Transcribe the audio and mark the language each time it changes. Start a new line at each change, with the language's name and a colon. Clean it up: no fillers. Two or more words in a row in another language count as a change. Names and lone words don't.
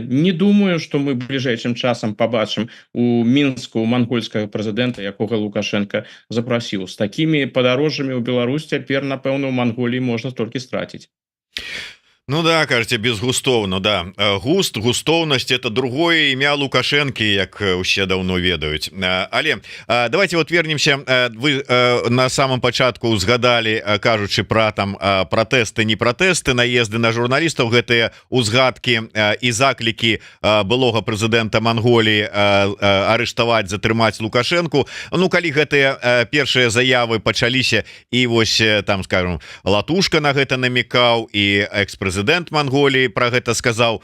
Belarusian: Не думаю, што мы бліжэйшым часам пабачым у Мінску мангольскага прэзідэнта, якога Лукашенко запрасіў. З такімі падарожжамі ў Беларусь цяпер, напэўна, ў Манголіі можна толькі страціць. Ну да, кажете, безгустоўно, да. Густоўнасць — это другое імя Лукашэнкі, як усе даўно ведаюць.
Russian: Але давайте вот вернемся. Вы на самом
Belarusian: пачатку узгадали, кажучы пра там пратэсты, не пратэсты, наезды на журналістаў, гэтыя узгадкі і заклікі былога прэзідэнта Манголіі арыштаваць, затрымаць Лукашэнку. Ну, калі гэтыя першыя заявы пачаліся, і вось там, скажем, Латушка на гэта намекаў, і экс-прэзідэнт Манголіі про гэта сказаў.